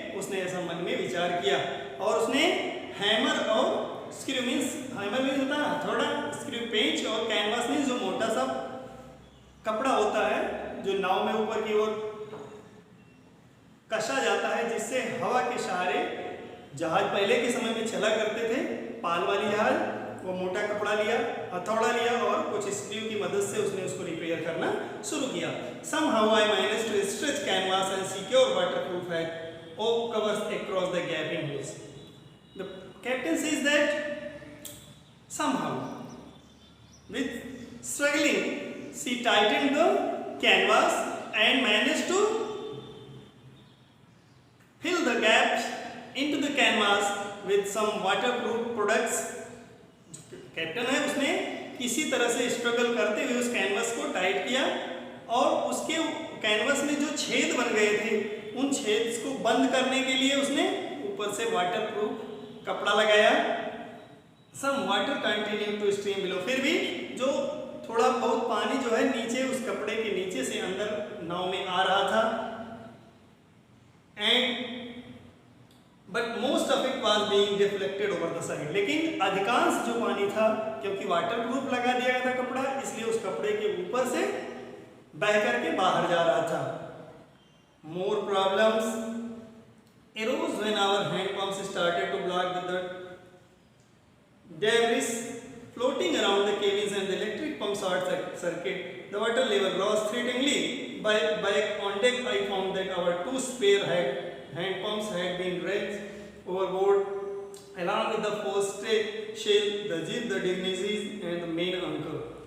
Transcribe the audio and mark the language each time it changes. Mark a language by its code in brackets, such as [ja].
[hi] उसने ऐसा मन में विचार किया और उसने हैमर और स्क्रू मीन्स, हैमर मीन्स होता है हथौड़ा, स्क्रू पेंच, और कैनवास मीन्स जो मोटा सा कपड़ा होता है जो नाव में ऊपर की ओर कसा जाता है, जिससे हवा के सहारे जहाज पहले के समय में चला करते थे, पाल वाली जहाज, वो मोटा कपड़ा लिया, हथौड़ा लिया और कुछ स्क्रू की मदद से उसने उसको रिपेयर करना शुरू किया. [en] Somehow I managed to stretch canvas and secure waterproof hat or covers across the gaping holes. The captain says that somehow, with struggling, she tightened the canvas and managed to fill the gaps into the canvas with some waterproof products [hi] captain है उसने किसी तरह से struggle करते हुए उस canvas को tight किया और उसके कैनवस में जो छेद बन गए थे उन छेद को बंद करने के लिए उसने ऊपर से वाटरप्रूफ कपड़ा लगाया। [en] some water continue to stream below, [hi] फिर भी जो थोड़ा बहुत पानी जो है नीचे उस कपड़े के नीचे से अंदर नाव में आ रहा था। [en] and but most of it was being deflected over the side, [hi] लेकिन अधिकांश जो पानी था क्योंकि वाटरप्रूफ लगा दिया गया था कपड़ा, इसलिए उस कपड़े के ऊपर से बह करके बाहर जा रहा था। [en] More problems arose when our hand pumps started to block with the debris floating around the cabins and the electric pump short circuit. The water level rose threateningly. Back on deck, I found that our two spare hand pumps had been dragged overboard along with the forestay shell, the jib, the dignities, and the main anchor.